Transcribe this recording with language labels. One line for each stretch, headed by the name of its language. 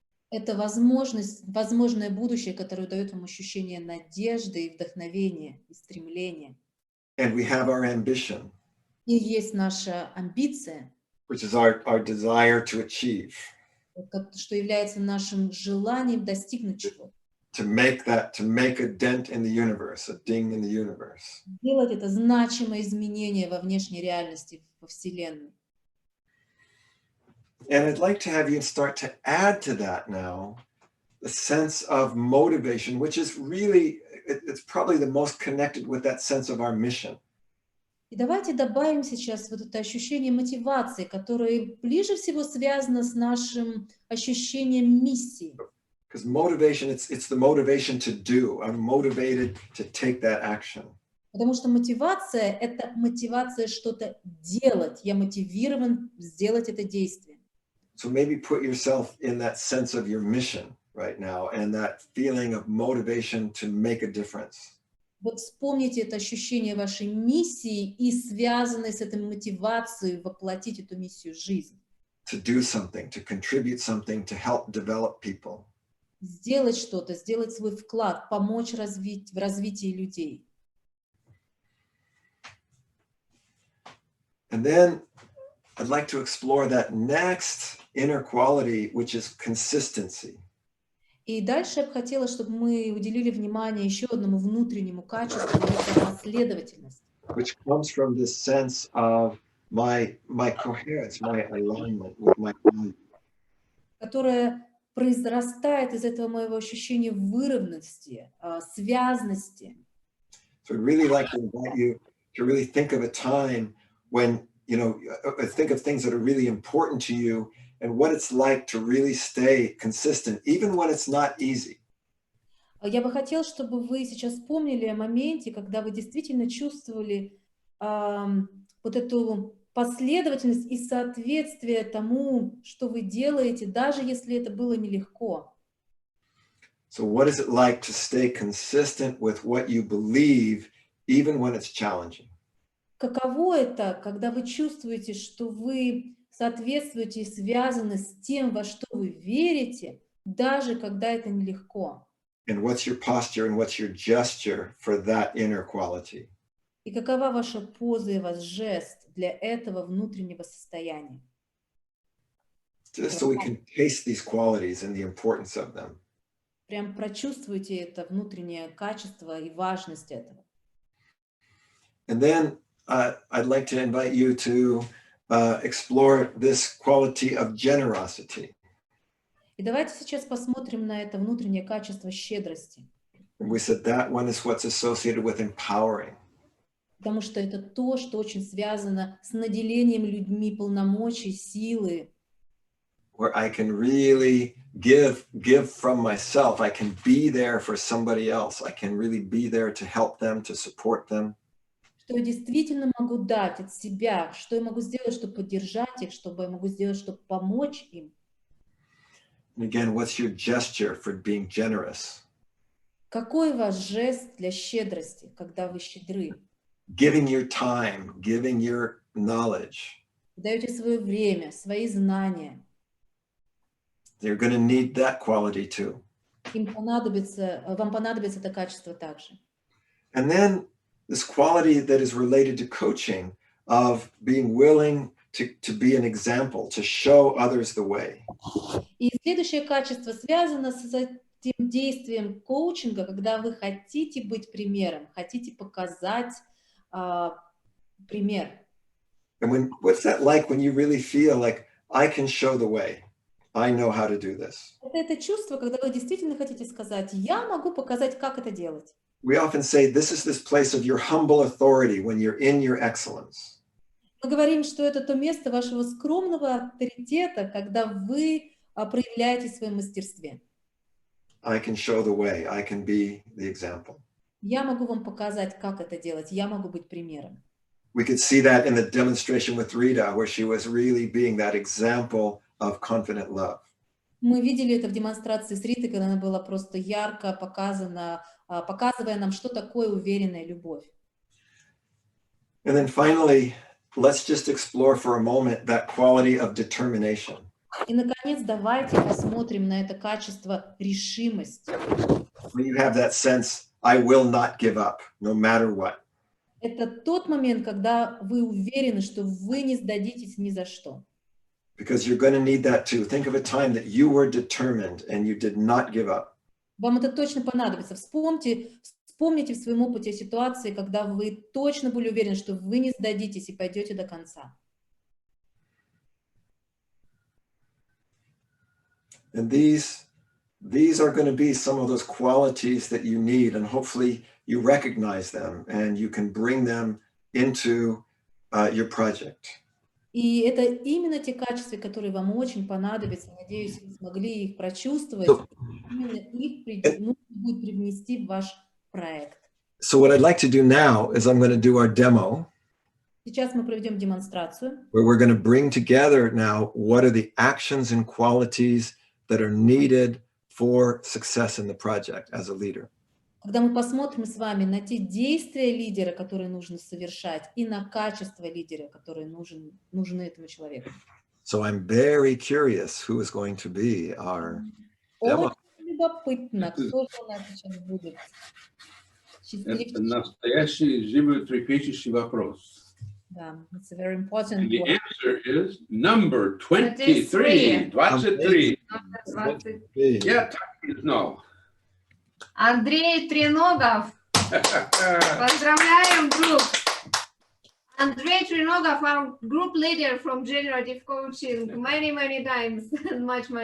Russian: Это возможное будущее, которое дает вам ощущение надежды и вдохновения, и стремления.
English: And we have our ambition,
Russian: И есть наша амбиция,
English: which is our desire to achieve,
Russian: что является нашим желанием достигнуть чего-то.
English: to make a dent in the universe, a ding in the universe.
Russian: Делать это значимое изменение во внешней реальности, во Вселенной.
English: And I'd like to have you start to add to that now the sense of motivation, which is really, it's probably the most connected with that sense of our mission.
Russian: И давайте добавим сейчас вот это ощущение мотивации, которое ближе всего связано с нашим ощущением миссии.
English: Because motivation, it's the motivation to do. I'm motivated to take that action.
Russian: Потому что мотивация – это мотивация что-то делать. Я мотивирован сделать это действие.
English: So maybe put yourself in that sense of your mission right now and that feeling of motivation to make a difference.
Russian: Вот вспомните это ощущение вашей миссии и связанной с этой мотивацией воплотить эту миссию в жизнь.
English: To do something, to contribute something, to help develop people.
Russian: Сделать что-то, сделать свой вклад, помочь в развитии людей.
English: And then I'd like to explore that next inner quality, which is consistency.
Russian: И дальше я бы хотела, чтобы мы уделили внимание еще одному внутреннему качеству, это последовательность.
English: Which comes from this sense of my coherence, my alignment with my values.
Russian: Которая произрастает из этого моего ощущения выровности, связности.
English: So I'd really like to invite you to really think of a time when, think of things that are really important to you and what it's like to really stay consistent, even when it's not easy.
Russian: Я бы хотела, чтобы вы сейчас вспомнили о моменте, когда вы действительно чувствовали вот эту последовательность и соответствие тому, что вы делаете, даже если это было нелегко.
English: So what is it like to stay consistent with what you believe, even when it's challenging?
Russian: Каково это, когда вы чувствуете, что вы соответствуете и связаны с тем, во что вы верите, даже когда это нелегко?
English: And what's your posture and what's your gesture for that inner quality?
Russian: И какова ваша поза и ваш жест для этого внутреннего состояния?
English: Just so we can taste these qualities and the importance of them.
Russian: Прям прочувствуйте это внутреннее качество и важность этого.
English: And then I'd like to invite you to explore this quality of generosity.
Russian: И давайте сейчас посмотрим на это внутреннее качество щедрости.
English: And we said that one is what's associated with empowering.
Russian: Потому что это то, что очень связано с наделением людьми полномочий, силы.
English: Where I can really give from myself. I can be there for somebody else. I can really be there to help them, to support them.
Russian: Что я действительно могу дать от себя, что я могу сделать, чтобы поддержать их, что я могу сделать, чтобы помочь им.
English: And again, what's your gesture for being generous?
Russian: Какой ваш жест для щедрости, когда вы щедры?
English: Giving your time, giving your knowledge.
Russian: Вы даете свое время, свои знания.
English: You're going to need that quality too.
Russian: Вам понадобится это качество также.
English: And then this quality that is related to coaching of being willing to be an example, to show others the way.
Russian: И следующее качество связано с этим действием коучинга, когда вы хотите быть примером, хотите показать пример.
English: And what's that like when you really feel like I can show the way? I know how to do this.
Russian: Это чувство, когда вы действительно хотите сказать, я могу показать, как это делать.
English: We often say this is this place of your humble authority when you're in your excellence.
Russian: Мы говорим, что это то место вашего скромного авторитета, когда вы проявляете в своем мастерстве.
English: I can show the way. I can be the example.
Russian: Я могу вам показать, как это делать. Я могу быть примером.
English: We could see that in the demonstration with Rita, where she was really being that example of confident love.
Russian: Мы видели это в демонстрации с Ритой, когда она была просто ярко показана, показывая нам, что такое уверенная любовь.
English: And then finally, let's just explore for a moment that quality of determination.
Russian: И, наконец, давайте посмотрим на это качество решимости.
English: When you have that sense, I will not give up, no matter what.
Russian: Это тот момент, когда вы уверены, что вы не сдадитесь ни за что.
English: Because you're going to need that too. Think of a time that you were determined and you did not give up.
Russian: Вам это точно понадобится. Вспомните в своем опыте ситуации, когда вы точно были уверены, что вы не сдадитесь и пойдете до конца.
English: And these are going to be some of those qualities that you need, and hopefully you recognize them and you can bring them into your project.
Russian: И это именно те качества, которые вам очень понадобятся. Надеюсь, вы смогли их прочувствовать. Именно их нужно будет привнести в ваш проект.
English: So what I'd like to do now is I'm going to do our demo.
Russian: Сейчас мы проведем демонстрацию.
English: Where we're going to bring together now what are the actions and qualities that are needed for success in the project as a leader.
Russian: Когда мы посмотрим с вами на те действия лидера, которые нужно совершать, и на качество лидера, которые нужны этому человеку.
English: So I'm very curious who is going to be our demo.
Russian: Очень любопытно, кто же у нас сейчас будет. Это настоящий животрепещущий вопрос.
English: Да, it's a very important And the one. answer is number 23. 23.
Russian: Я так не знал. Андрей Треногов. Поздравляем, друг.
English: Andrei Trinogov, our group leader from Generative Coaching, many times, and much more.